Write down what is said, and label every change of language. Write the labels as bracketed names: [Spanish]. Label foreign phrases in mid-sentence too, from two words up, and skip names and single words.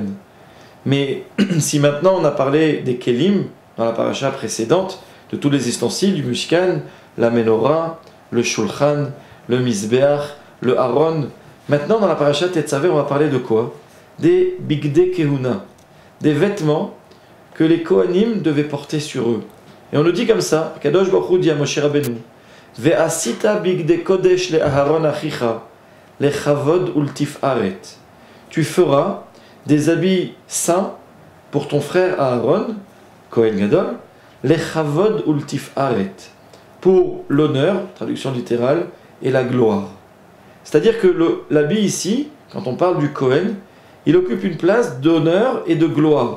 [French] Mais si maintenant on a parlé des Kelim dans la paracha précédente, de tous les ustensiles du Mishkan, la Menorah, le Shulchan, le Mizbeach, le Aaron, maintenant dans la paracha Tetzavé on va parler de quoi? Des [Hebrew] בגדי כהונה, [French] des vêtements que les Kohanim devaient porter sur eux. Et on le dit comme ça, [Hebrew] קדוש ברוך הוא [French] dit à [Hebrew] Moshe Rabbeinu, ועשית בגדי קדש לאהרן אחיך, לכבוד ולתפארת. [French] Tu feras des habits saints pour ton frère Aaron, [Hebrew] כהן גדול, לכבוד ולתפארת, [French] pour l'honneur, traduction littérale, et la gloire. C'est-à-dire que l'habit ici, quand on parle du Kohen, il occupe une place d'honneur et de gloire.